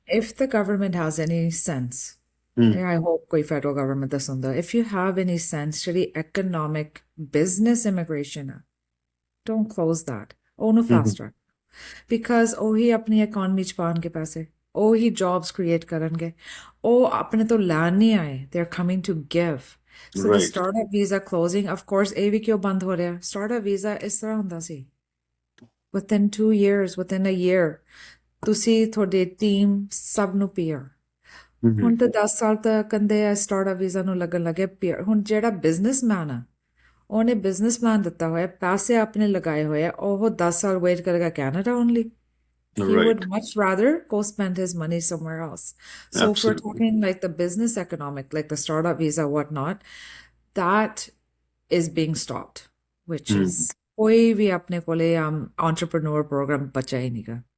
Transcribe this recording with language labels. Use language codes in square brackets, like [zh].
[en] If the government has any sense, I hope [pa] ਕੋਈ federal government ਦਾ ਸੁਣਦਾ, [en] if you have any sense, [pa] ਜਿਹੜੀ economic business immigration ਆ, [en] don't close that. [pa] ਉਹਨੂੰ fast track, because ਉਹੀ ਆਪਣੀ economy ਚ ਪਾਉਣਗੇ ਪੈਸੇ, ਉਹੀ jobs create ਕਰਨਗੇ। ਉਹ ਆਪਣੇ ਤੋਂ ਲੈਣ ਨਹੀਂ ਆਏ, [en] they're coming to give. So the startup visa closing, of course, [pa] ਇਹ ਵੀ ਕਿਉਂ ਬੰਦ ਹੋ ਰਿਹਾ? startup visa ਇਸ ਤਰ੍ਹਾਂ ਹੁੰਦਾ ਸੀ, [en] within 2 years, within a year, [pa] ਤੁਸੀਂ ਤੁਹਾਡੀ ਟੀਮ ਸਭ ਨੂੰ PR। ਹੁਣ ਤਾਂ 10 ਸਾਲ ਤੱਕ ਕਹਿੰਦੇ ਆ startup visa ਨੂੰ ਲੱਗਣ ਲੱਗੇ PR। ਹੁਣ ਜਿਹੜਾ ਬਿਜ਼ਨਸਮੈਨ ਆ ਉਹਨੇ ਬਿਜ਼ਨਸ ਪਲਾਨ ਦਿੱਤਾ ਹੋਇਆ, ਪੈਸੇ ਆਪਣੇ ਲਗਾਏ ਹੋਏ ਆ, ਉਹ 10 ਸਾਲ ਵੇਟ ਕਰੇਗਾ Canada only? [en] He would much rather go spend his money somewhere else. So if we're talking like the business economic, like the startup visa, whatnot, that is being stopped, which is [pa] koi bhi apne kole entrepreneur program bacha hi nahi ga.